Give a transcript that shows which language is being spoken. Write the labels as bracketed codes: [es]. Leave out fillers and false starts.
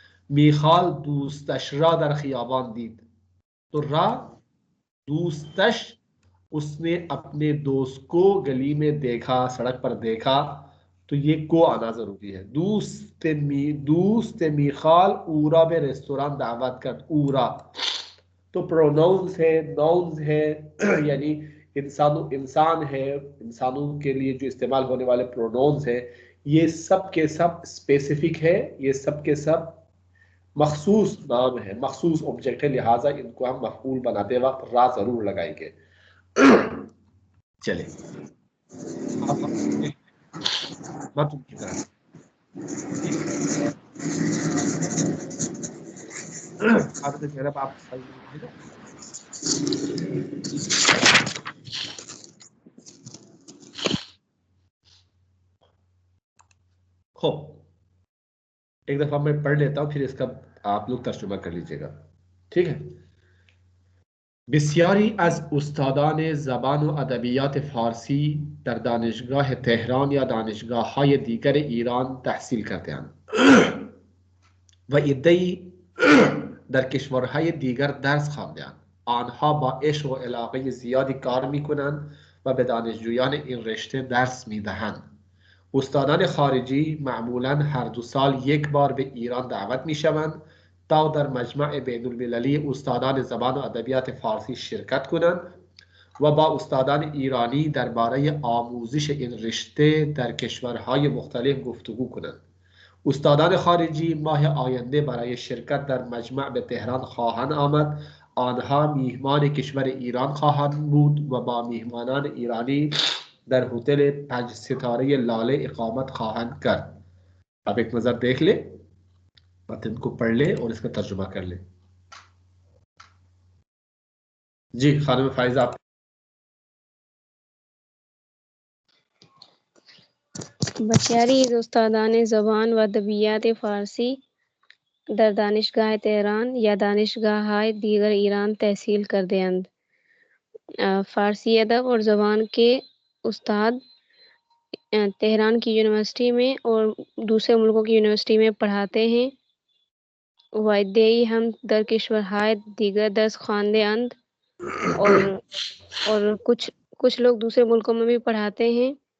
[fa] میخال دوستش را در خیابان دید. [ur] تو را دوستش، اس نے اپنے دوست کو گلی میں دیکھا، سڑک پر دیکھا، تو یہ کو آنا ضروری ہے. [fa] دوست میخال اورا به ریستوران دعوت کرد. [ur] اورا تو پروناؤنز ہے، ناؤنز ہے، یعنی انسان ہے، انسانوں کے لیے جو استعمال ہونے والے پروناؤنز ہیں، یہ سب کے سب اسپیسیفک ہے، یہ سب کے سب مخصوص نام ہے، مخصوص آبجیکٹ ہے، لہٰذا ان کو ہم مفعول بناتے وقت را ضرور لگائیں گے. چلے اب ہم کی طرح آپ خوب ایک دفعہ میں پڑھ لیتا ہوں، پھر اس کا آپ لوگ ترجمہ کر لیجیے گا. ٹھیک ہے. [fa] بسیاری از استادان زبان و ادبیات فارسی در دانشگاه تهران یا دانشگاه‌های دیگر ایران تحصیل کرده‌اند و عده‌ای در کشورهای دیگر درس خوانده‌اند. آنها با عشق و علاقه زیادی کار می‌کنند و به دانشجویان این رشته درس می‌دهند. استادان خارجی معمولاً هر 2 سال یک بار به ایران دعوت می‌شوند تا در مجمع بین المللی استادان زبان و ادبیات فارسی شرکت کنند و با استادان ایرانی درباره آموزش این رشته در کشورهای مختلف گفتگو کنند. استادان خارجی ماه آینده برای شرکت در مجمع به تهران خواهند آمد. آنها میهمان کشور ایران خواهند بود و با میهمانان ایرانی در هتل 5 ستاره لاله اقامت خواهند کرد. [ur] اب ایک نظر دیکھ لیں، متن کو پڑھ لیں اور اس کا ترجمہ کر لیں. جی خانم فائزہ آپ. [fa] بسیاری از استادان زبان و ادبیات فارسی در دانشگاه تهران یا دانشگاه‌های دیگر ایران تحصیل کرده‌اند. [ur] فارسی ادب اور زبان کے استاد تہران کی یونیورسٹی میں اور دوسرے ملکوں کی یونیورسٹی میں پڑھاتے ہیں. [fa] وادی ہم در کشورهای دیگر درس خوانده اند [ur] اور کچھ لوگ دوسرے ملکوں میں بھی پڑھاتے ہیں.